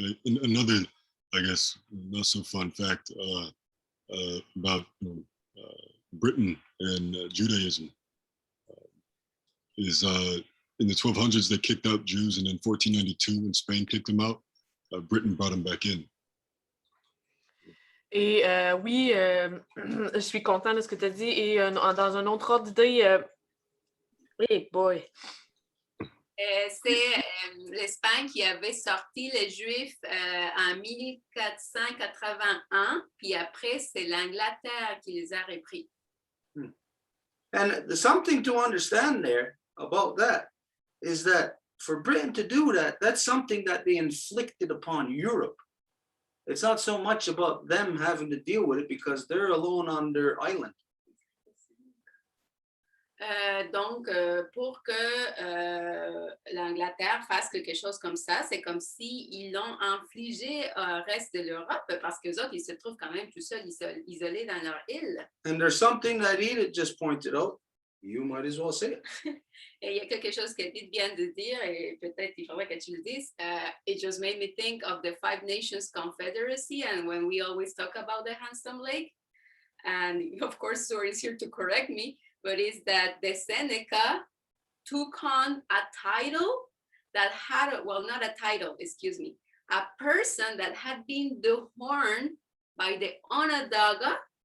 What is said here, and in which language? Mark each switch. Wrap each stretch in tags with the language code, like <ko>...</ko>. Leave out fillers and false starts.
<en>Another, I guess, not so fun fact about Britain and Judaism is in the 1200s they kicked out Jews, and in 1492 when Spain kicked them out, Britain brought them back in.</en> <fr>Et oui, je suis contente de ce que tu as dit. Et dans un autre ordre d'idée,</fr> <en>hey boy!</en> <fr>C'est l'Espagne qui avait sorti les Juifs en 1481, puis après, c'est l'Angleterre qui les a repris.</fr> <en>And something to understand there about that is that for Britain to do that, that's something that they inflicted upon Europe. It's not so much about them having to deal with it because they're alone on their island.</en> <fr>Donc, pour que l'Angleterre fasse quelque chose comme ça, c'est comme s'ils l'ont infligé au reste de l'Europe parce qu'eux autres, ils se trouvent quand même tout seuls, isolés dans leur île.</fr> <en>And there's something that Edith just pointed out. You might as well say it.</en> <fr>Et il y a quelque chose qu'Edith vient de dire, et peut-être il faudrait que tu le dises.</fr> <en>It just made me think of the Five Nations Confederacy, and when we always talk about the Handsome Lake, and of course, Sor is here to correct me, but is that the Seneca took on a title that had, well, not a title, excuse me, a person that had been dehorned by the Onondaga.</en>